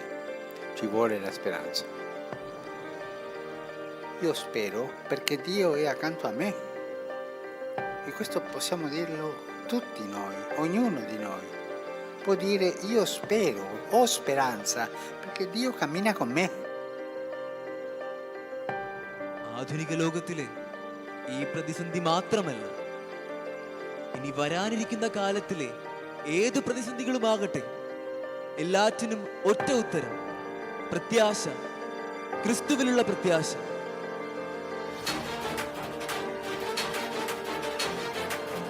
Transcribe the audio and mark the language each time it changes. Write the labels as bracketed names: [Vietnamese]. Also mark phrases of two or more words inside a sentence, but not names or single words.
[Italian] Ci vuole la speranza. Io spero perché Dio è accanto a me. E questo possiamo dirlo tutti noi, ognuno di noi. Può dire: io spero, ho speranza, perché Dio cammina con me. [Malayalam] ആധുനിക ലോകത്തിലെ ഈ പ്രതിസന്ധി മാത്രമല്ല, ഇനി വരാനിരിക്കുന്ന കാലത്തിലെ ഏത് പ്രതിസന്ധികളുമാകട്ടെ, എല്ലാറ്റിനും ഒറ്റ ഉത്തരം: പ്രത്യാശ. ക്രിസ്തുവിലുള്ള പ്രത്യാശ.